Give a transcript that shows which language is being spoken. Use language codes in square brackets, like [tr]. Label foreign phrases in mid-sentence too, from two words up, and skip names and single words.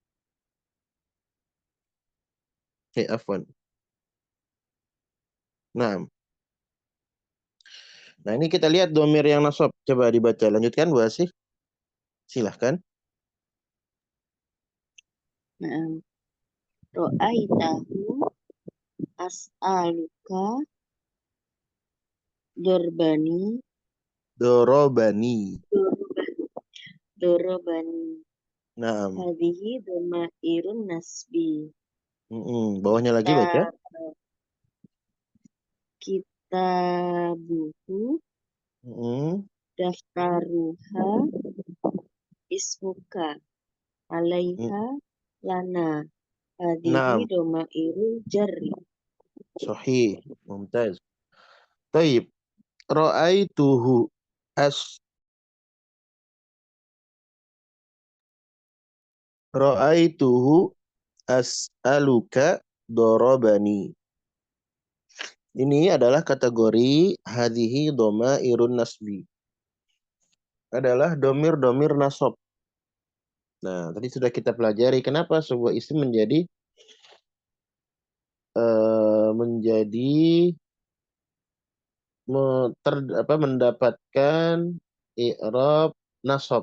[ar] Afwan. [id] Nah, ini kita lihat domir yang nasab. Coba dibaca. Lanjutkan, Bu Asih. Silahkan. Nah, [ar] رأيته أسألك ضربني Dorobani. dorobani Naam. هذه ضمائر النصب [id] Bawahnya lagi baca. [ar] kitabuhu Mm-mm. دفترها اسمك عليها لنا هذه Naam. ضمائر الجر صحيح. ممتاز. طيب. رأيته أس رأيته أسألك ضربني. [id] Ini adalah kategori hadhihi [ar] إرن النصب. [id] Adalah domir-domir nasab. Nah, tadi sudah kita pelajari kenapa sebuah isim menjadi mendapatkan i'rab nasab.